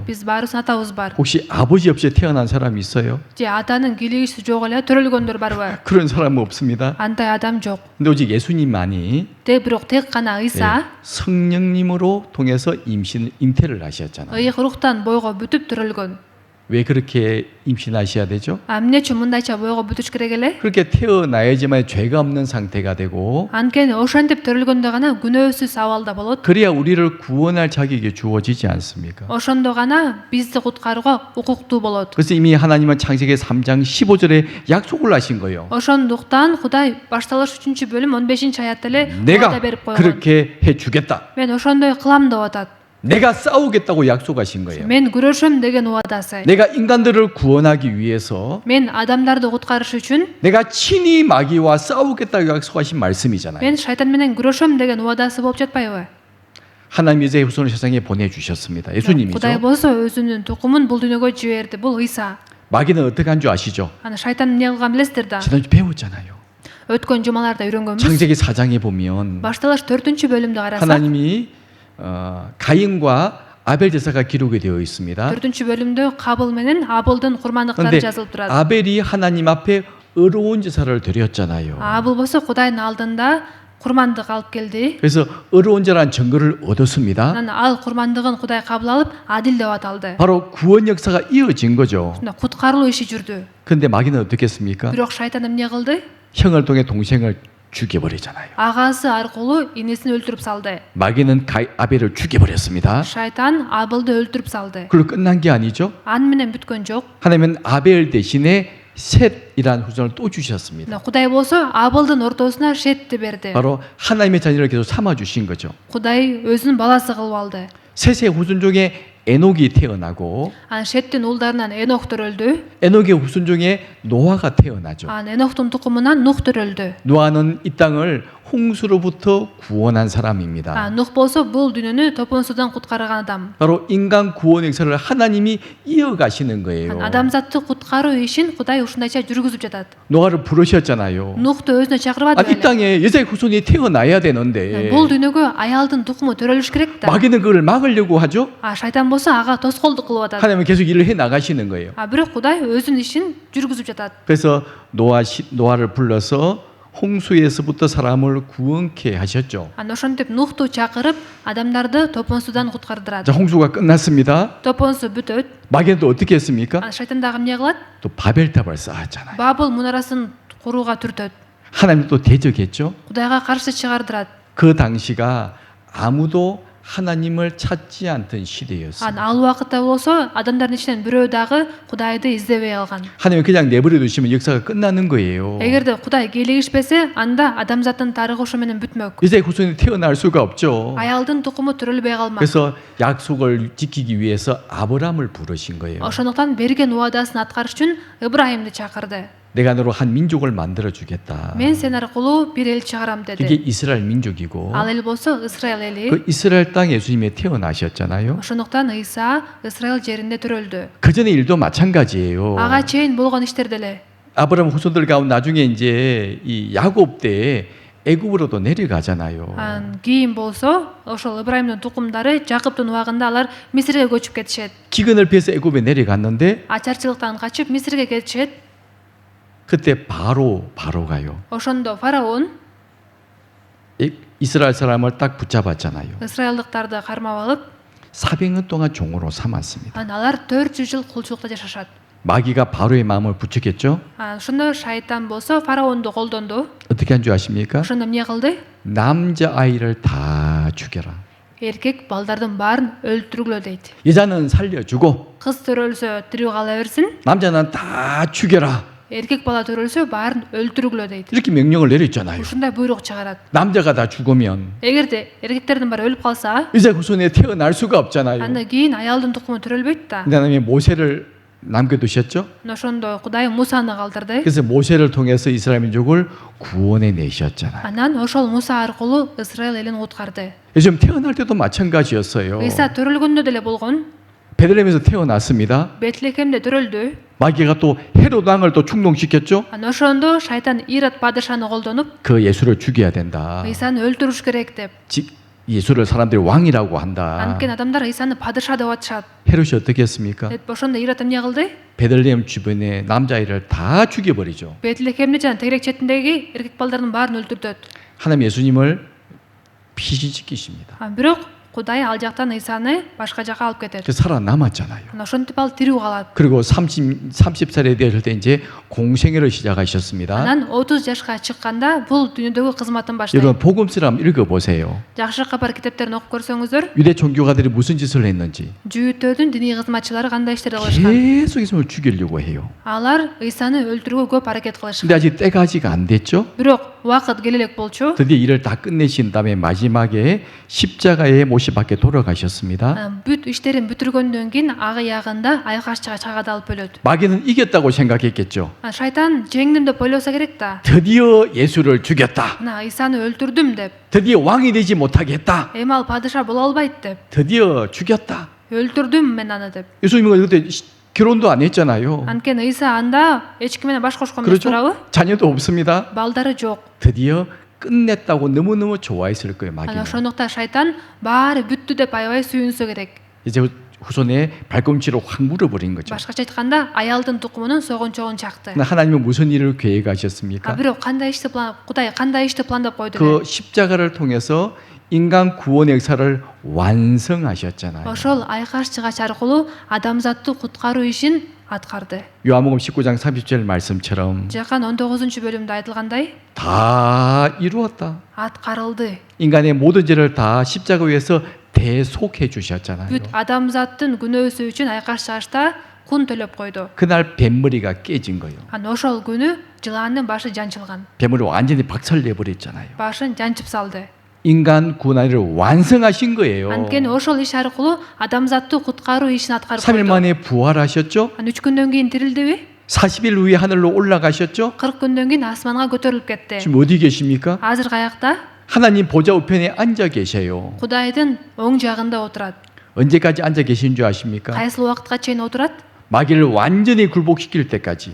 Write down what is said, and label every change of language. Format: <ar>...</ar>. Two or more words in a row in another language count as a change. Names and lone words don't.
<ky>Биз баарыбыздын атабыз бар.</ky> <ko>혹시 아버지 없이 태어난 사람이 있어요?</ko> <ky>Же атанын кийлигиси жок эле төрөлгөндөр барбы?</ky> <ko>그런 사람은 없습니다.</ko> <ky>Андай адам жок.</ky> <ko>근데 오직 예수님만이</ko> <ky>Бирок тек гана Ыйса</ky> <ko>성령님으로 통해서 잉태를 하셨잖아요.</ko> <ky>ыйык руктан бойго бүтүп төрөлгөн.</ky> <ko>왜 그렇게 임신하셔야 되죠?</ko> <ky>Эмне үчүн мындайча бойго бүтүш керек эле?</ky> <ko>그렇게 태어나야지만 죄가 없는 상태가 되고</ko> <ky>Анткени ошентип төрөлгөндө гана күнөөсүз абалда болот.</ky> <ko>그래야 우리를 구원할 자격이 주어지지 않습니까?</ko> <ky>Ошондо гана бизди куткарууга укуктуу болот.</ky> <ko>그래서 이미 하나님은 창세기 3장 15절에 약속을 하신 거예요.</ko> <ky>Ошондуктан Кудай башталыш 3-бөлүм 15-аятта эле</ky> <ko>내가</ko> <ky>убада берип койгон.</ky> <ko>그렇게 해주겠다.</ko> <ky>Мен ошондой кылам деп атат.</ky> <ko>내가 싸우겠다고 약속하신 거예요.</ko> <ky>Мен күрөшөм деген убадасы.</ky> <ko>내가 인간들을 구원하기 위해서</ko> <ky>Мен адамдарды куткарыш үчүн</ky> <ko>내가 친히 마귀와 싸우겠다고 약속하신 말씀이잖아요.</ko> <ky>мен шайтан менен күрөшөм деген убадасы болуп жатпайбы?</ky> <ko>하나님 이제 후손을 세상에 보내주셨습니다. 예수님이죠.</ko> <ky>Кудай болсо өзүнүн тукумун бул дүйнөгө жиберди. Бул Ыйса.</ky> <ko>마귀는 어떻게 한 줄 아시죠?</ko> <ky>Аны шайтан эмне кылган билесиздер да?</ky> <ko>지난주 배웠잖아요.</ko> <ky>Өткөн жумаларда үйрөнгөнбүз.</ky> <ko>창세기 4장에 보면</ko> <ky>Башталыш 4-бөлүмдө карасак,</ky> <ko>하나님이 가인과 아벨 제사가 기록이 되어 있습니다.</ko> <ky>4-бөлүмдө Кабыл менен Абылдын курмандыктары</ky> <ko>그런데</ko> <ky>жазылып турат.</ky> <ko>아벨이 하나님 앞에 의로운 제사를 드렸잖아요.</ko> <ky>Абыл болсо Кудайдын алдында курмандык алып келди.</ky> <ko>그래서 의로운 제라는 증거를 얻었습니다.</ko> <ky>Анан ал курмандыгын Кудай кабыл алып, адил деп аталды.</ky> <ko>바로 구원 역사가 이어진 거죠.</ko> <ky>Куткарылуу иши жүрдү.</ky> <ko>근데 마귀는 어떻게 했습니까?</ko> <ky>Бирок шайтан эмне кылды?</ky> <ko>형을 통해 동생을 죽여버리잖아요.</ko> <ky>Агасы аркылуу инесин өлтүрүп салды.</ky> <ko>마귀는 아벨을 죽여버렸습니다.</ko> <ky>Шайтан Абылды өлтүрүп салды.</ky> <ko>그걸로 끝난 게 아니죠.</ko> <ky>Аны менен бүткөн жок.</ky> <ko>하나님은 아벨 대신에 셋이라는 후손을 또 주셨습니다.</ko> <ky>Кудай болсо Абылдын ортосуна Шетти берди.</ky> <ko>바로 하나님의 자녀를 계속 삼아 주신 거죠.</ko> <ky>Кудай өзүнүн баласы кылып алды.</ky> <ko>셋의 후손 중에 에녹이 태어나고</ko> <ky>Анан Шеттин уулдарынан Энох төрөлдү.</ky> <ko>에녹의 후손 중에 노아가 태어나죠.</ko> <ky>Анан Эноктун тукумунан Нух төрөлдү.</ky> <ko>노아는 이 땅을 홍수로부터 구원한 사람입니다.</ko> <ky>Нух болсо бул дүйнөнү топон судан куткарган адам.</ky> <ko>바로 인간 구원 역사를 하나님이 이어가시는 거예요.</ko> <ky>Адамзатты куткаруу ишин Кудай ушундайча жүргүзүп жатат.</ky> <ko>노아를 부르셨잖아요.</ko> <ky>Нухту өзүнө чакырбады</ky> <ko>이</ko> <ky>беле?</ky> <ko>땅에 여자의 후손이 태어나야 되는데</ko> <ky>Бул дүйнөгө аялдын тукуму төрөлүш керек да.</ky> <ko>마귀는 그걸 막으려고 하죠.</ko> <ky>Шайтан болсо ага тоскоолдук кылып атат.</ky> <ko>하나님은 계속 일을 해 나가시는 거예요.</ko> <ky>Бирок Кудай өзүнүн ишин жүргүзүп жатат.</ky> <ko>그래서 노아를 불러서 홍수에서부터 사람을 구원케 하셨죠.</ko> <ky>Ошентип Нухту чакырып, адамдарды топон судан куткардырат.</ky> <ko>자, 홍수가 끝났습니다.</ko> <ky>Топон су бүтөт.</ky> <ko>마귀는 또 어떻게 했습니까?</ko> <ky>Шайтан дагы эмне кылат?</ky> <ko>또 바벨탑을 쌓았잖아요.</ko> <ky>Бабыл мунарасын курууга түртөт.</ky> <ko>하나님 또 대적했죠.</ko> <ky>Кудайга каршы чыгардырат.</ky> <ko>그 당시가 아무도 하나님을 찾지 않던 시대였습니다.</ko> <ky>ал убакытта болсо адамдардын ичинен бирөө дагы Кудайды издебей алган.</ky> <ko>하나님 그냥 내버려 두시면 역사가 끝나는 거예요.</ko> <ky>эгерде Кудай келишпесе, анда адамзаттын тарыхы ошо менен бүтмөк.</ky> <ko>이제 후손이 태어날 수가 없죠.</ko> <ky>Аялдын тукуму төрөлбөй калмак.</ky> <ko>그래서 약속을 지키기 위해서 아브라함을 부르신 거예요.</ko> <ky>Ошондуктан берген убадасын аткарыш үчүн Ыбрайымды чакырды.</ky> <ko>내가 너로 한 민족을 만들어 주겠다.</ko> <ky>Мен сен аркылуу бир эл чыгарам</ky> <ko>이게</ko> <ky>деди.</ky> <ko>이스라엘 민족이고</ko> <ky>Ал эл болсо Исраил эли.</ky> <ko>그 이스라엘 땅 예수님이 태어나셨잖아요.</ko> <ky>Ошондуктан Ыйса Исраил жеринде төрөлдү.</ky> <ko>그 전의 일도 마찬가지예요.</ko> <ky>Ага чейин болгон иштер деле.</ky> <ko>아브라함 후손들 가운데 나중에 이제 이 야곱 때 애굽으로도 내려가잖아요.</ko> <ky>Кийин болсо ошол Ыбрайымдын тукумдары Жакыптын убагында алар Мисирге көчүп кетишет.</ky> <ko>기근을 피해서 애굽에 내려갔는데</ko> <ky>Ачарчылыктан качып Мисирге кетишет.</ky> <ko>그때 바로가요.</ko> <ky>Ошондо фараон</ky> <ko>이스라엘 사람을 딱 붙잡았잖아요.</ko> <ky>Исраилдыктарды кармап алып,</ky> <ko>400년 동안 종으로 삼았습니다.</ko> <ky>алар 400 жыл кулчулукта жашашат.</ky> <ko>마귀가 바로의 마음을 부추겼죠.</ko> <ky>Ошондо шайтан болсо фараонду колдонду.</ky> <ko>어떻게 한 줄 아십니까?</ko> <ky>Ошондо эмне кылды?</ky> <ko>남자 아이를 다 죽여라.</ko> <ky>Эркек балдардын баарын өлтүргүлө дейт.</ky> <ko>여자는 살려주고</ko> <ky>Кыз төрөлсө тирүү кала берсин,</ky> <ko>남자는 다 죽여라.</ko> <ky>эркек бала төрөлсө баарын өлтүргүлө дейт.</ky> <ko>이렇게 명령을 내렸잖아요.</ko> <ky>Ушундай буйрук чыгарат.</ky> <ko>남자가 다 죽으면</ko> <ky>Эгерде эркектердин баары өлүп калса,</ky> <ko>이제 후손에 태어날 수가 없잖아요.</ko> <ky>андан кийин аялдын тукуму төрөлбөйт да.</ky> <ko>하나님이 모세를 남겨두셨죠.</ko> <ky>Ошондо Кудай Мусаны калтырды.</ky> <ko>그래서 모세를 통해서 이스라엘 민족을 구원해 내셨잖아요.</ko> <ky>Анан ошол Муса аркылуу Исраил элин куткарды.</ky> <ko>요즘 태어날 때도 마찬가지였어요.</ko> <ky>Ыйса төрөлгөндө деле болгон.</ky> <ko>베들레헴에서 태어났습니다.</ko> <ky>Бетлехемде төрөлдү.</ky> <ko>마귀가 또 헤롯 왕을 또 충동시켰죠.</ko> <ky>Анан ошондо шайтан Ирод падышаны колдонуп,</ky> <ko>그 예수를 죽여야 된다.</ko> <ky>Ыйсаны өлтүрүш керек деп.</ky> <ko>예수를 사람들이 왕이라고 한다.</ko> <ky>Анткени адамдар Ыйсаны падыша деп атышат.</ky> <ko>헤롯이 어떻게 했습니까?</ko> <ky>Ошондо Ирод эмне кылды?</ky> <ko>베들레헴 주변에 남자아이를 다 죽여버리죠.</ko> <ky>Бетлехемде жана тегерек четиндеги эркек балдардын баарын өлтүртөт.</ky> <ko>하나님 예수님을 피신시키십니다.</ko> <ky>Бирок Кудай ал жактан Ыйсаны башка жака алып кетет.</ky> <ko>그 살아남았잖아요.</ko> <ky>Анан ошентип ал тирүү калат.</ky> <ko>그리고 30살에 되실 때 이제 공생애를 시작하셨습니다.</ko> <ky>Анан 30 жашка чыкканда бул дүйнөдөгү кызматын баштайт.</ky> <ko>여러분 복음서를 한번 읽어보세요.</ko> <ky>Жакшы кабар китептерин окуп көрсөңүздөр,</ky> <ko>유대 종교가들이 무슨 짓을 했는지</ko> <ky>жүйүттөрдүн диний кызматчылары кандай иштерди кылышкан.</ky> <ko>계속 예수님을 죽이려고 해요.</ko> <ky>Алар Ыйсаны өлтүрүүгө көп аракет</ky> <ko>근데</ko> <ky>кылышкан.</ky> <ko>아직 때가 아직 안 됐죠.</ko> <ky>Бирок убакыт келе элек болчу.</ky> <ko>드디어 일을 다 끝내신 다음에 마지막에 십자가에 못 박혀 돌아가셨습니다.</ko> <ky>Бүт иштерин бүтүргөндөн кийин агыягында айкашчыга чагада алып өлөт.</ky> <ko>마귀는 이겼다고 생각했겠죠.</ko> <ky>Шайтан жеңдим деп ойлосо керек да.</ky> <ko>드디어 예수를 죽였다.</ko> <ky>Мына Ыйсаны өлтүрдүм деп.</ky> <ko>드디어 왕이 되지 못하게 했다.</ko> <ky>Эми ал падыша боло албайт деп.</ky> <ko>드디어 죽였다.</ko> <ky>Өлтүрдүм мен аны деп.</ky> <ko>예수님은 그때 결혼도 안 했잖아요.</ko> <ky>Анткени Ыйса анда эч ким менен баш кошкон эмес</ky> <ko>그렇죠?</ko> <ky>туурабы?</ky> <ko>자녀도 없습니다.</ko> <ky>Балдары жок.</ky> <ko>드디어 끝냈다고 너무너무 좋아했을 거예요.</ko> <ky>Анан</ky> <ko>마귀는.</ko> <ky>ошондуктан шайтан баары бүттү деп аябай сүйүнсө керек.</ky> <ko>이제 후손에 발꿈치로 확 물어버린 거죠.</ko> <ky>Башкача айтканда аялдын тукумунун согончогун чакты.</ky> <ko>근데 하나님은 무슨 일을 계획하셨습니까?</ko> <ky>Бирок Кудай кандай ишти пландап койду</ky> <ko>그</ko> <ky>эле?</ky> <ko>십자가를 통해서 인간 구원 역사를 완성하셨잖아요.</ko> <ky>Ошол айкашчыгач аркылуу адамзатты куткаруу ишин аткарды.</ky> <ko>요한복음 19장 30절 말씀처럼</ko> <ky>Жакан 19-бөлүмдө айтылгандай,</ky> <ko>다 이루었다.</ko> <ky>аткарылды.</ky> <ko>인간의 모든 죄를 다 십자가 위에서 대속해 주셨잖아요.</ko> <ky>Бүт адамзаттын күнөөсү үчүн айкашчыгачта кун төлөп койду.</ky> <ko>그날 뱀머리가 깨진 거예요.</ko> <ky>Анан ошол күнү жылаандын башы жанчылган.</ky> <ko>뱀머리 완전히 박살내 버렸잖아요.</ko> <ky>Башын жанчып салды.</ky> <ko>인간 구원을 완성하신 거예요.</ko> <ky>Анткени ошол иш аркылуу адамзатты куткаруу ишин аткарып</ky> <ko>3일</ko> <ky>койду.</ky> <ko>만에 부활하셨죠?</ko> <ky>Анан 3 күндөн кийин тирилдиби?</ky> <ko>40일 후에 하늘로 올라가셨죠?</ko> <ky>40 күндөн кийин асманга көтөрүлүп кетти.</ky> <ko>지금 어디 계십니까?</ko> <ky>Азыр каякта?</ky> <ko>하나님 보좌 우편에 앉아 계셔요.</ko> <ky>Кудайдын оң жагында отурат.</ky> <ko>언제까지 앉아 계신 줄 아십니까?</ko> <ky>Кайсыл убакытка чейин отурат?</ky> <ko>마귀를 완전히 굴복시킬 때까지</ko>